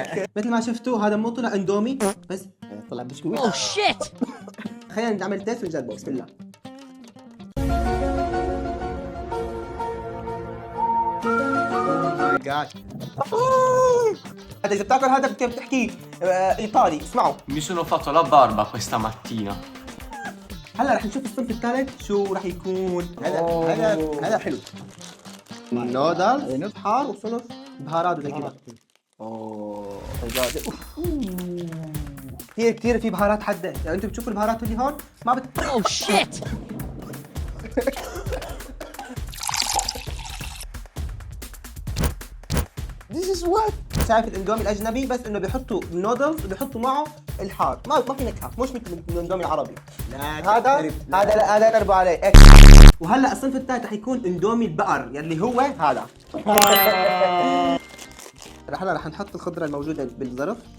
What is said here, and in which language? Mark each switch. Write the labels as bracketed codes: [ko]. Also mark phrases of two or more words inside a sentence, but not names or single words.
[ar] مثل ما شفتوا هذا مو طلع اندومي بس طلع بسكويت. [en] oh shit. [ar] خلينا نعمل تيست ونجربه. بسم الله. [en] my God. [ar] هذا اذا بتاكل هذا بتحكي ايطالي. اسمعوا [it] Mi sono fatto la barba questa mattina. [ar] هلا رح نشوف الصنف الثالث شو رح يكون. هذا حلو. نودلز حار وصنف بهارات وزي كذا. اوه كثير في بهارات حده. يعني انتم بتشوفوا البهارات اللي هون ما [en] oh shit. This is what. [ar] شايف الاندومي الاجنبي بس انه بيحطوا نودلز وبيحطوا معه الحار، ما في نكهه، مش مثل الاندومي العربي. هذا قربوا عليه. وهلا الصنف الثالث رح يكون اندومي البقر يلي هو هذا. هلا رح نحط الخضره الموجوده بالظرف.